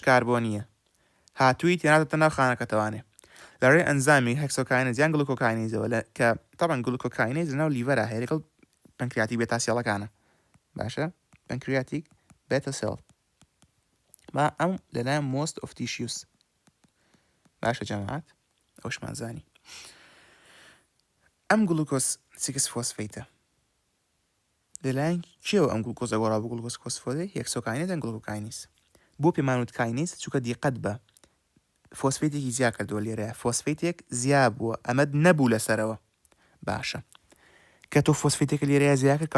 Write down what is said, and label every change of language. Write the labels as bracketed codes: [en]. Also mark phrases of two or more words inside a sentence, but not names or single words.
[ckb] کاربۆنیە هاتووی تێناتە ناو خانەکەتەوانێ لەڕێ ئەنزامی هەکسۆکاینێز یان گلوکۆکاینێزەوە کە طبعاً گلوکۆکاینێز لەناو لیڤەرە هەیە لەگەڵ پەنکریاتیک بێتا سێڵەکانە باشە [en] pancreatic beta cell [ckb] با ئەم لەلایەن [en] most of tissues [ckb] باشە جەماعەت ئەوشمان زانی ئەم گلوکۆز 6 فۆسفەیتە لەلایەن کێوە ئەم گلوکۆزە گۆڕا بە گلوکۆز فۆسفۆدەی هێکسۆکاینێز یان گلوکۆکاینێز بۆ پێمانوت کاینێز چونکە دیقەت بە فۆسفێتێکی زیاد کردووە لێرەیە فۆسفێتێک زیاد بووە ئەمە نەبوو لەسەرەوە باشە کە تۆ فۆسفێتێکە لێرەیە زیاد کرد